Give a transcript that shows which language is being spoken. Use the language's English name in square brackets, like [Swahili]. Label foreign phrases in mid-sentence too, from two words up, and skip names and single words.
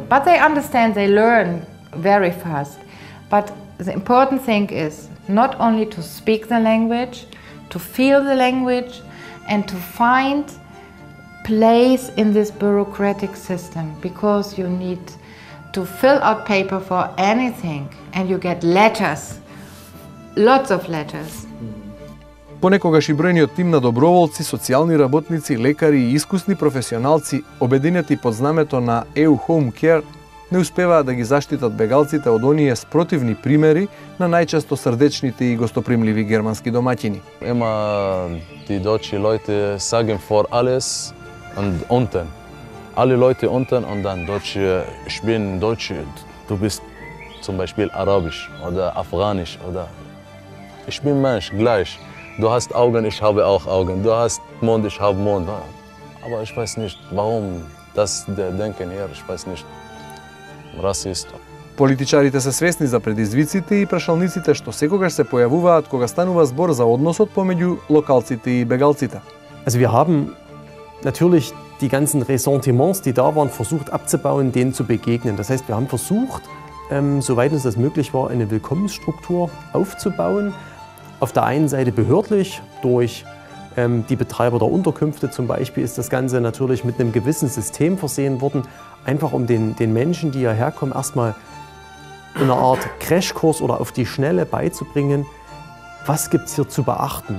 [English] But they understand, they learn very fast. But the important thing is not only to speak the language, to feel the language, and to find place in this bureaucratic system, because you need to fill out paper for anything and you get letters, lots of letters. [Macedonian] Понекогаш и бројниот тим на доброволци, социјални работници, лекари и искусни професионалци, обединети под знамето на EU Home Care, не успеваат да ги заштитат бегалците од оние спротивни примери на најчесто срдечните и гостопримливи германски домаќини. [German] Immer die deutsche Leute sagen vor alles und unten. Alle Leute unten und dann Deutsche, ich bin Deutsche, du bist zum Beispiel Arabisch oder Afghanisch oder ich bin Mensch, gleich. Du hast Augen, ich habe auch Augen. Du hast Mond, ich habe Mond. Aber ich weiß nicht, warum das denken hier, ich weiß nicht. [Macedonian] Расист. Политичарите се свесни за предизвиците и прашалниците што секогаш се појавуваат кога станува збор за односот помеѓу локалците и бегалците. [German] Also wir haben natürlich die ganzen Ressentiments, die da waren, versucht abzubauen, denen zu begegnen. Das heißt, wir haben versucht, soweit uns das möglich war, eine Willkommensstruktur aufzubauen. Auf der einen Seite behördlich, durch die Betreiber der Unterkünfte zum Beispiel ist das Ganze natürlich mit einem gewissen System versehen worden, einfach um den Menschen, die hierher kommen, erstmal in einer Art Crashkurs oder auf die Schnelle beizubringen, was gibt es hier zu beachten.